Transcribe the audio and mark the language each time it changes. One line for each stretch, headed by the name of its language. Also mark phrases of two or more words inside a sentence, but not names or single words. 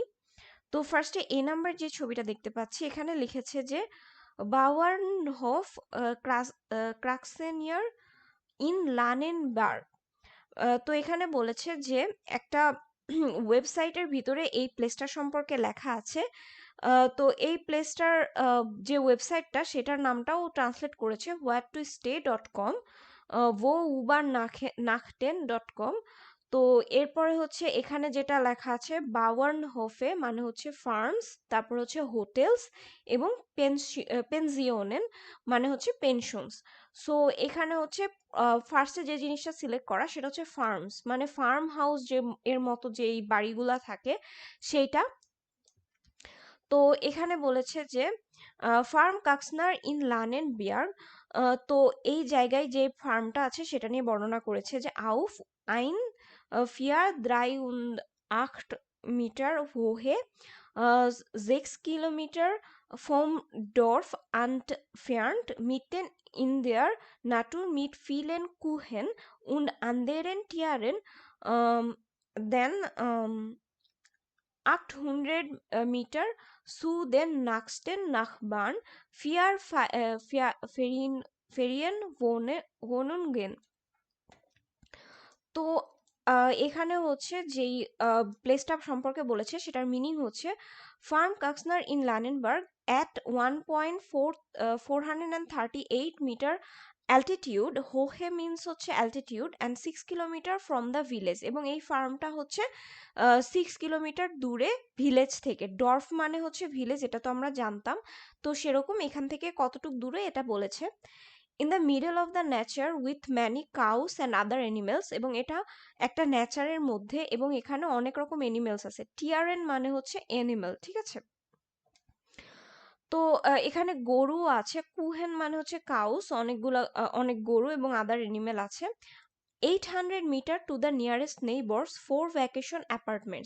Bangla: তো ফার্স্টে এ নাম্বার যে ছবিটা দেখতে পাচ্ছি, এখানে লিখেছে যে বাউয়ার্নহোফ ক্রাক্সেনিয়ার ইন লানেনবার্গ। তো এখানে বলেছে যে একটা ওয়েবসাইটের ভিতরে এই প্লেসটা সম্পর্কে লেখা আছে। তো এই প্লেসটার যে ওয়েবসাইটটা সেটার নামটাও ট্রান্সলেট করেছে where2stay.com, wo uber nachten.com। তো এরপরে হচ্ছে এখানে যেটা লেখা আছে বাওয়ার্ন হোফে মানে হচ্ছে ফার্মস, তারপর হচ্ছে হোটেলস এবং পেনজিওনেন মানে হচ্ছে পেনশনস। সো এখানে হচ্ছে ফার্স্টে যে জিনিসটা সিলেক্ট করা সেটা হচ্ছে ফার্মস, মানে ফার্ম হাউস যে এর মতো যেই বাড়িগুলা থাকে সেইটা। তো এখানে বলেছে যে ফার্ম কাক্সনার ইন লানেন বিয়ার্গ। তো এই জায়গায় যে ফার্মটা আছে সেটা নিয়ে বর্ণনা করেছে যে
German: auf ein vier drei und acht Meter Höhe 6 Kilometer vom Dorf entfernt, mitten in der Natur mit vielen Kuchen und anderen Tieren. Then 800 Meter zu den nächsten Nachbarn, Ferienwohnungen.
Bangla: তো এখানে হচ্ছে যেই প্লেসটা সম্পর্কে বলেছে সেটার মিনিং হচ্ছে ফার্ম কাক্সনার ইন লানেনবার্গ
English: at 438 meter altitude,
Bangla: হোহে মিনস হচ্ছে অ্যালটিটিউড
English: and 6 kilometer from the village.
Bangla: এবং এই ফার্মটা হচ্ছে 6 কিলোমিটার দূরে ভিলেজ থেকে। ডর্ফ মানে হচ্ছে ভিলেজ, এটা তো আমরা জানতাম। তো সেরকম এখান থেকে কতটুক দূরে এটা বলেছে।
English: in the middle of the nature with many cows and other animals.
Bangla: এবং এটা একটা নেচারের মধ্যে এবং এখানে অনেক রকম অ্যানিমেলস আছে। টিয়ারেন মানে হচ্ছে অ্যানিমেল, ঠিক আছে। তো এখানে গরু আছে, কুহেন মানে হচ্ছে কাউস, অনেক গরু এবং আদার অ্যানিমেল আছে।
English: 800 meter to the nearest neighbours 4 vacation apartments.